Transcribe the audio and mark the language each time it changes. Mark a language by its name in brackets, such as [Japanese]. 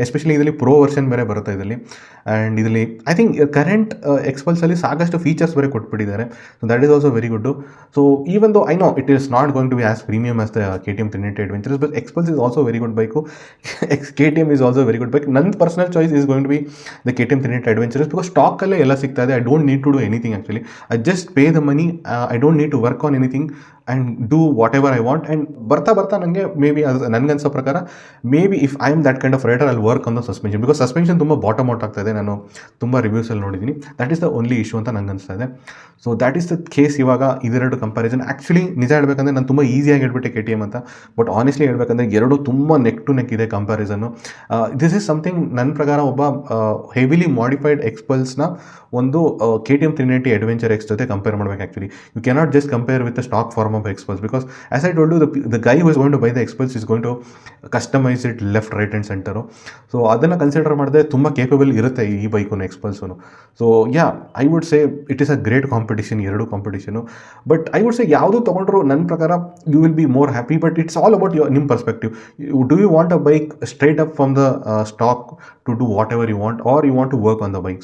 [Kannada] Especially ಇದರಲ್ಲಿ pro version ಬೇರೆ ಬರುತ್ತೆ ಇದರಲ್ಲಿ. ಆ್ಯಂಡ್ ಇದರಲ್ಲಿ ಐ ಥಿಂಕ್ ಕರೆಂಟ್ ಎಕ್ಸ್ಪಲ್ಸಲ್ಲಿ ಸಾಕಷ್ಟು ಫೀಚರ್ಸ್ ಬೇರೆ ಕೊಟ್ಬಿಟ್ಟಿದ್ದಾರೆ. [English] So that is also very good. So even though I know it is not going to be as premium as the KTM 390 Adventurous, but Xpulse is also very good bike. KTM is also very good bike. ನನ್ನ personal choice is going to be the KTM 390 Adventurous, because [Kannada] ಸ್ಟಾಕಲ್ಲೇ ಎಲ್ಲ ಸಿಗ್ತಾ ಇದೆ. [English] I don't need to do anything actually. I just pay the money. I don't need to work on anything and do whatever I want. And [Kannada] ಬರ್ತಾ ನನಗೆ [English] maybe [Kannada] ಅದು ನನಗನ್ಸೋ ಪ್ರಕಾರ [English] maybe if I am that kind of rider I work on the suspension, because suspension [Kannada] ತುಂಬ bottom out ಆಗ್ತಾ ಇದೆ. ನಾನು ತುಂಬ ರಿವ್ಯೂಸಲ್ಲಿ ನೋಡಿದ್ದೀನಿ. [English] that is the only issue [Kannada] ಅಂತ ನಂಗೆ ಅನಿಸ್ತಾ ಇದೆ. [English] So that is the case. [Kannada] ಇವಾಗ ಇದೆರಡು ಕಂಪ್ಯಾರಿಸನ್ ಆ್ಯಕ್ಚುಲಿ ನಿಜ ಹೇಳ್ಬೇಕಂದ್ರೆ ನಾನು ತುಂಬ ಈಸಿಯಾಗಿ ಹೇಳ್ಬಿಟ್ಟೆ KTM ಅಂತ, ಬಟ್ ಆನೆಸ್ಟ್ಲಿ ಹೇಳ್ಬೇಕಂದ್ರೆ ಎರಡು ತುಂಬ ನೆಕ್ ಟು ನೆಕ್ ಇದೆ ಕಂಪ್ಯಾರಿಸನ್ನು. ದಿಸ್ ಈಸ್ ಸಮಥಿಂಗ್ ನನ್ನ ಪ್ರಕಾರ ಒಬ್ಬ ಹೆವಿಲಿ ಮಾಡಿಫೈಡ್ ಎಕ್ಸ್ಪಲ್ಸ್ನ ಒಂದು KTM 390 Adventure X ಜೊತೆ ಕಂಪೇರ್ ಮಾಡಬೇಕು. Actually [English] You cannot just compare with stock form of experts, because as I told you, the guy who is going to buy the experts is going to customize it left right and center. [Kannada] So ಅದನ್ನು consider ಮಾಡಿದ್ರೆ ತುಂಬ capable ಇರುತ್ತೆ ಈ bike XPulse. [English] So yeah, I would say it is a great competition, ಎರಡು competition. But I would say [Kannada] ಯಾವುದು ತೊಗೊಂಡ್ರು ನನ್ನ ಪ್ರಕಾರ [English] You will be more happy. But it's all about ನಿಮ್ಮ perspective. Do you want a bike straight up from the stock to do whatever you want, or you want to work on the bike?